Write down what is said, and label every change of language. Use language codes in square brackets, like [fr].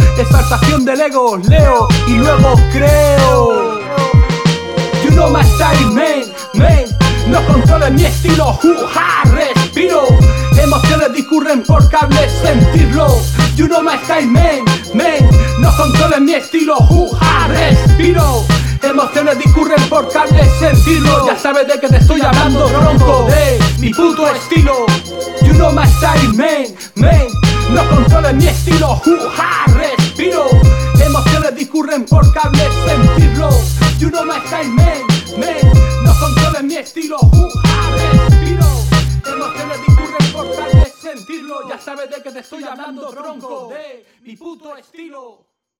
[es] Exaltación del ego, leo y luego creo. [en] You know my style, man, man. [es] No controles mi estilo, ja, respiro. Emociones discurren por cables, sentirlo. [en] You know my style, man, man. [es] No controles mi estilo, ja, respiro. Emociones discurren por cables, sentirlo. Ya sabes de qué te estoy hablando, bronco, de mi puto estilo. [en] You know my style, man, man. [es] No controles mi estilo, ja, respiro. Emociones discurren por cables, sentirlo. [en] You know my style, man, man. [es] No controles mi estilo, ja, respiro. Emociones discurren por cables, sentirlo. Ya sabes de qué te estoy hablando, bronco, de mi puto estilo.